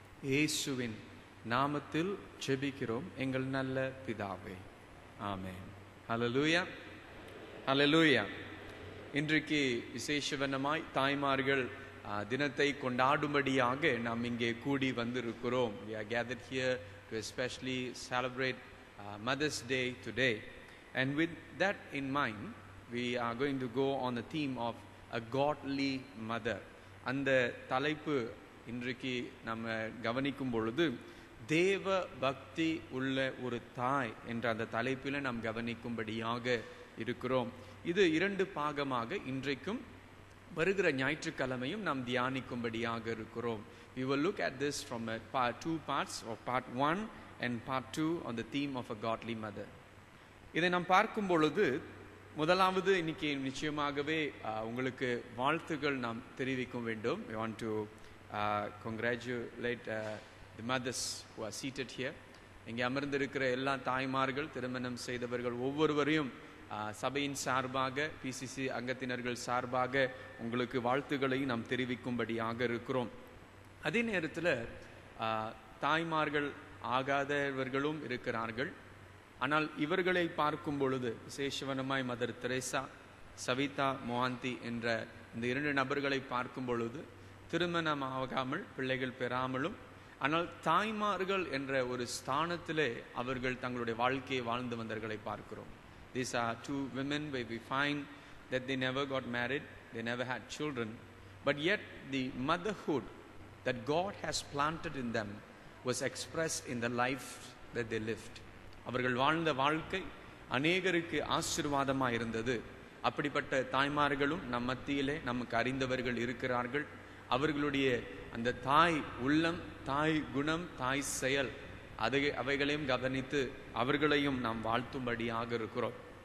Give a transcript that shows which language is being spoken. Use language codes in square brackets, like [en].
[ta] இயேசுவின் நாமத்தில் ஜெபிக்கிறோம் எங்கள் நல்ல பிதாவே, ஆமென். ஹல்லேலூயா, ஹல்லேலூயா. இன்றைக்கு விசேஷவனமாய் தாய்மார்கள் தினத்தை கொண்டாடும்படியாக நாம் இங்கே கூடி வந்திருக்கிறோம். [en] We are gathered here to especially celebrate Mother's Day today. And with that in mind, we are going to go on the theme of a godly mother. [ta] அந்த தலைப்பு இன்றைக்கு நம்ம கவனிக்கும் பொழுது தேவ பக்தி உள்ள ஒரு தாய் என்ற அந்த தலைப்பில் நாம் கவனிக்கும்படியாக இருக்கிறோம். இது 2 பாகமாக இன்றைக்கும் வருகிற ஞாயிற்றுக்கிழமையும் நாம் தியானிக்கும்படியாக இருக்கிறோம். [en] We will look at this from two parts, or part 1 and part 2 on the theme of a godly mother. [ta] இதை நாம் பார்க்கும் பொழுது முதலாவது இன்னைக்கு நிச்சயமாகவே உங்களுக்கு வாழ்த்துக்கள் நாம் தெரிவிக்க வேண்டும். [en] We want to congratulate the mothers who are seated here. [ta] இங்கே அமர்ந்திருக்கிற எல்லா தாய்மார்கள், திருமணம் செய்தவர்கள் ஒவ்வொருவரையும் சபையின் சார்பாக, பிசிசி அங்கத்தினர்கள் சார்பாக உங்களுக்கு வாழ்த்துக்களை நாம் தெரிவிக்கும்படியாக இருக்கிறோம். அதே நேரத்தில் தாய்மார்கள் ஆகாதவர்களும் இருக்கிறார்கள். ஆனால் இவர்களை பார்க்கும் பொழுது விசேஷவனமாய் மதர் தெரேசா, சவிதா மொஹாந்தி என்ற இந்த 2 நபர்களை பார்க்கும் பொழுது திருமணமாகாமல் பிள்ளைகள் பெறாமலும், ஆனால் தாய்மார்கள் என்ற ஒரு ஸ்தானத்திலே அவர்கள் தங்களுடைய வாழ்க்கையை வாழ்ந்து வந்தவர்களை பார்க்கிறோம். [en] These are 2 women where we find that they never got married, they never had children, but yet the motherhood that God has planted in them was expressed in the life that they lived. [ta] அவர்கள் வாழ்ந்த வாழ்க்கை அநேகருக்கு ஆசீர்வாதமாக இருந்தது. அப்படிப்பட்ட தாய்மார்களும் நம் மத்தியிலே நமக்கு அறிந்தவர்கள் இருக்கிறார்கள். அவர்களுடைய அந்த தாய் உள்ளம், தாய் குணம், தாய் செயல் அவைகளையும் கவனித்து அவர்களையும் நாம் வாழ்த்தும்படியாக இருக்கிறோம்.